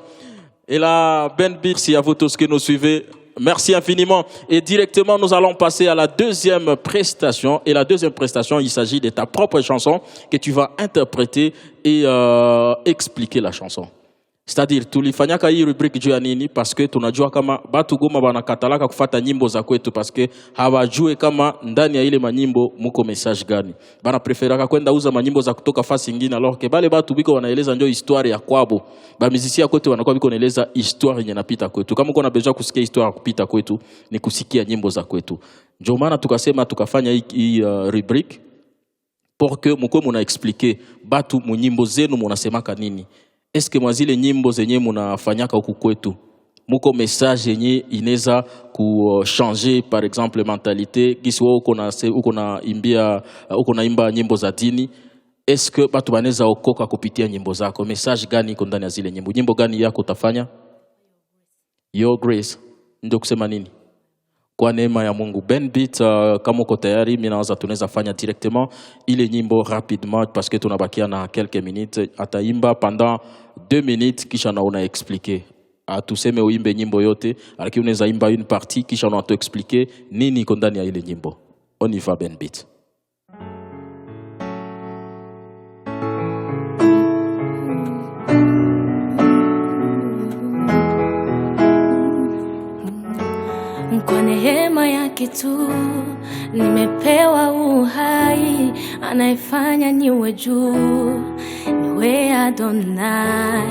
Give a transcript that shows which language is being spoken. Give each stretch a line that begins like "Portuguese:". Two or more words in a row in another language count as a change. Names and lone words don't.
French: Et là, merci à vous tous qui nous suivez. Merci infiniment. Et directement, nous allons passer à la deuxième prestation. Et la deuxième prestation, il s'agit de ta propre chanson que tu vas interpréter et expliquer la chanson. C'est-à-dire,
Swahili: tulifanyaka hii rubrique juu ya nini?
French: Parce que
Swahili: tunajua kama batu goma banakatalaka kufata nyimbo za kwetu
French: parce que
Swahili: hawajue kama ndani ya ile manyimbo muko message gani. Bana preferaka kwenda uza manyimbo za kutoka fasi nyingine
French: alors que
Swahili: bale batu biko wanaeleza ndio histoire ya kwabo. Ba musicien kwetu wanakuwa biko wanaeleza histoire yenye napita kwetu. Kama uko na besoin kusikia histoire kupita kwetu ni kusikia nyimbo za kwetu. Ndio maana tukasema tukafanya hii rubrique
French: pour que
Swahili: mko muna expliquer batu mu nyimbo zenu munasemaka nini.
French: Est-ce que
Swahili: mwazile nyimbo zenye munafanyaka huku kwetu muko message yenye ineza ku
French: changer par exemple mentalité
Swahili: gisi wao uko na imba nyimbo za dini?
French: Est-ce que
Swahili: batu baneza okoka kupitia nyimbo zako? Message gani iko ndani ya zile nyimbo? Nyimbo gani yako utafanya? Your Grace. Ndio kusema nini? Kwa neema ya Mungu. Beat, kama uko tayari, mimi naanza tunaweza fanya directement ile nyimbo
French: rapidement parce que
Swahili: tunabakia na
French: quelques minutes.
Swahili: Ataimba
French: pendant 2 minutes
Swahili: kisha na una expliquer. Atuseme uimbe nyimbo yote, lakini unaweza imba
French: une partie
Swahili: kisha na tu expliquer nini iko ndani ya ile nyimbo.
French: On y va Beat.
Swahili: Kwa neema yake tu nimepewa uhai, anaifanya niwe juu, niwe Adonai.